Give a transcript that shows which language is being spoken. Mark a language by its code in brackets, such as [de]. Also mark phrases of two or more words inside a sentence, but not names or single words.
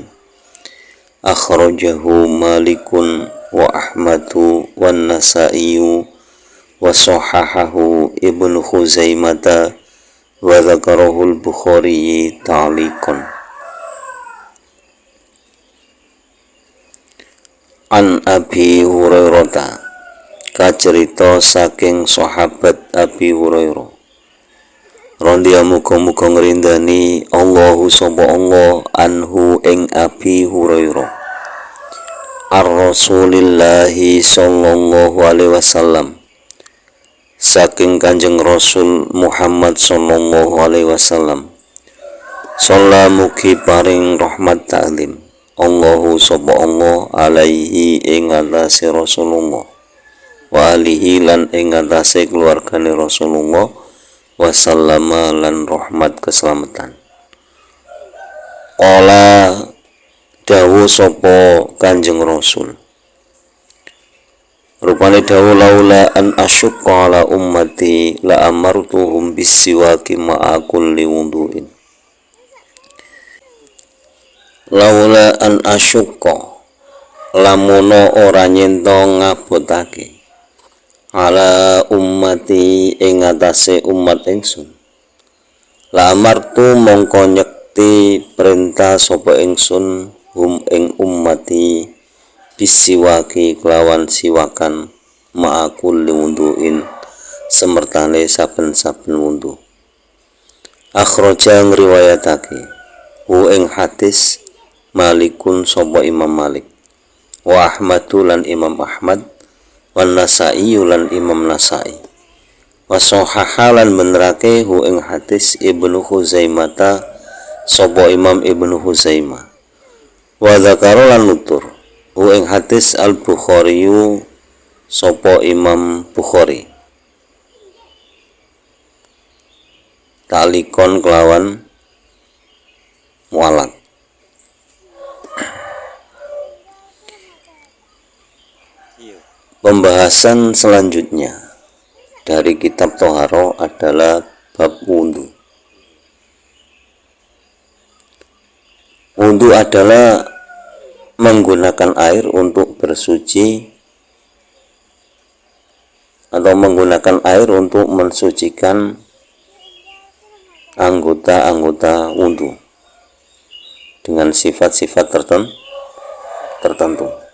[ar] أخرجه مالك وأحمد والنسائي وصححه ابن خزيمة وذكره البخاري تعليقا. عن أبي هريرة, [jv] kacerita saking sahabat Abi Hurairah radhiyallahu muga ngrindani Allahu sapa [ar] الله عنه [jv] ing Abi Hurairah [ar] رسول الله صلى الله عليه وسلم [jv] saking Kanjeng Rasul Muhammad [ar] صلى الله عليه وسلم [jv] sallamuki paring rahmat ta'lim Allahu sapa [ar] الله عليه [jv] ing atase Rasulullah [ar] وآله [jv] lan ing atase keluargane Rasulullah [ar] وسلم [jv] lan rahmat keselamatan. Qala dawuh sapa Kanjeng Rasul, rupane dawuh [ar] لولا أن أشق على أمتي لأمرتهم بالسواك مع كل وضوء. لولا أن أشق [jv] lamuno ora nyento ngabotake [ar] على أمتي [jv] ing atase umat ingsun [ar] لأمرت [jv] mongko nyekti perintah sapa ingsun hum ing ummati bisiwaki kelawan siwakan [ar] مع كل وضوء [jv] semertane saben-saben wudhu. Akhraja ngriwayatake hu ing hadis Malikun sapa Imam Malik [ar] وأحمد [jv] lan Imam Ahmad [ar] والنسائي [jv] lan Imam Nasa'i wa sahahalan benerake hu ing hadis Ibnu Khuzaimah sapa Imam Ibnu Khuzaimah [ar] وذكر [jv] lan nutur hu ing hadis Al-Bukhari sapa Imam Bukhari talikon kelawan mualaf. [id] Pembahasan selanjutnya dari kitab Thaharah adalah bab wudhu. Wudhu adalah menggunakan air untuk bersuci atau menggunakan air untuk mensucikan anggota-anggota wudhu dengan sifat-sifat tertentu.